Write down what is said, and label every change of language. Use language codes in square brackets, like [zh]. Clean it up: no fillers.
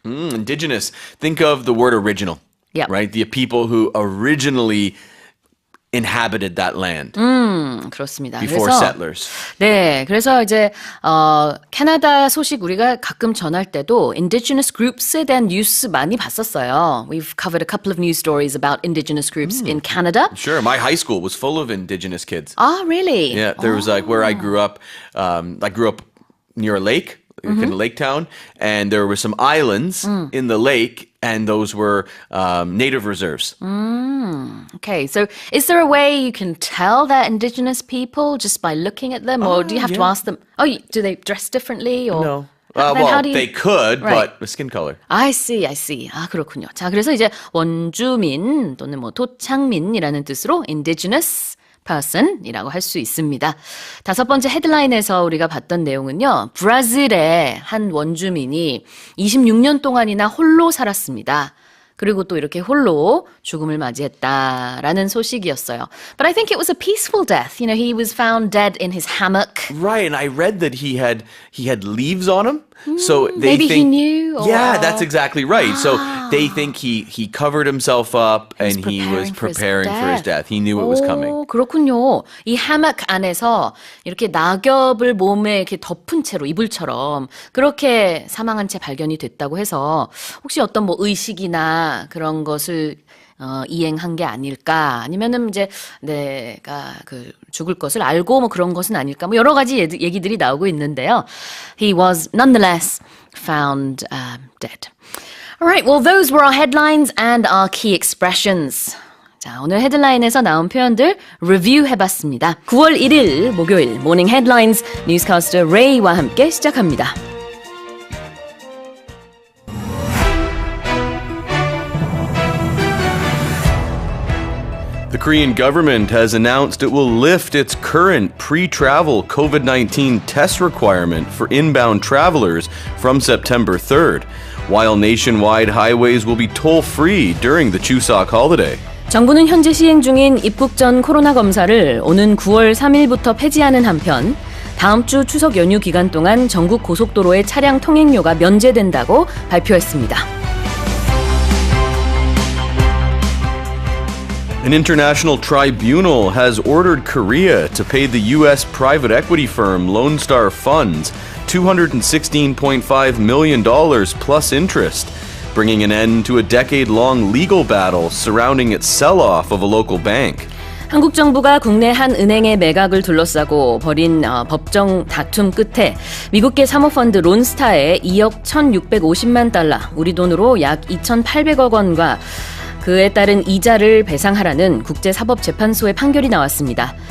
[en] Indigenous. Think of the word original, Yep. right? The people who originally inhabited that land [ko] 그렇습니다. [en] before [ko] 그래서 [en] settlers. [ko] 네, 그래서 이제 캐나다 소식 우리가 가끔 전할 때도 indigenous groups에 대한 뉴스 많이 봤었어요. [en] We've covered a couple of news stories about indigenous groups in Canada. Sure, my high school was full of indigenous kids. Ah, really? Yeah, there was like where I grew up near a lake, kind of lake town, and there were some islands in the lake, and those were native reserves. Okay, so is there a way you can tell that indigenous people just by looking at them, or do you have to ask them? Oh, do they dress differently, or No. Then Well, how do you- they could, Right. but the skin color. I see. [ko] 아, 그렇군요. 자, 그래서 이제 원주민 또는 뭐 토착민이라는 뜻으로 indigenous person이라고 할 수 있습니다. 다섯 번째 헤드라인에서 우리가 봤던 내용은요. 브라질의 한 원주민이 26년 동안이나 홀로 살았습니다. 그리고 또 이렇게 홀로 죽음을 맞이했다라는 소식이었어요. [en] But I think it was a peaceful death. You know, he was found dead in his hammock. Right, and I read that he had leaves on him, so they maybe he think knew, or- Yeah, that's exactly right. So they think he covered himself up and he was preparing for his death. He knew it was coming. [ko] 오, 그렇군요. 이 hammock 안에서 이렇게 낙엽을 몸에 이렇게 덮은 채로 이불처럼 그렇게 사망한 채 발견이 됐다고 해서 혹시 어떤 뭐 의식이나 그런 것을 이행한 게 아닐까 아니면은 이제 내가 그 죽을 것을 알고 뭐 그런 것은 아닐까 뭐 여러 가지 얘기들이 나오고 있는데요. [en] He was nonetheless found dead. Alright, well those were our headlines and our key expressions. [ko] 자, 오늘 헤드라인에서 나온 표현들 리뷰 해봤습니다. 9월 1일 목요일 모닝 헤드라인즈 뉴스캐스터 레이와 함께 시작합니다. [en] The Korean government has announced it will lift its current pre-travel COVID-19 test requirement for inbound travelers from September 3rd, while nationwide highways will be toll-free during the Chuseok holiday. [ko] 정부는 현재 시행 중인 입국 전 코로나 검사를 오는 9월 3일부터 폐지하는 한편 다음 주 추석 연휴 기간 동안 전국 고속도로의 차량 통행료가 면제된다고 발표했습니다. [en] An international tribunal has ordered Korea to pay the U.S. private equity firm Lone Star Funds $216.5 million plus interest, bringing an end to a decade-long legal battle surrounding its sell-off of a local bank. [ko] 한국 정부가 국내 한 은행의 매각을 둘러싸고 벌인 법정 다툼 끝에 미국계 사모펀드 론스타에 2억 1,650만 달러, 우리 돈으로 약 2,800억 원과 그에 따른 이자를 배상하라는 국제사법재판소의 판결이 나왔습니다.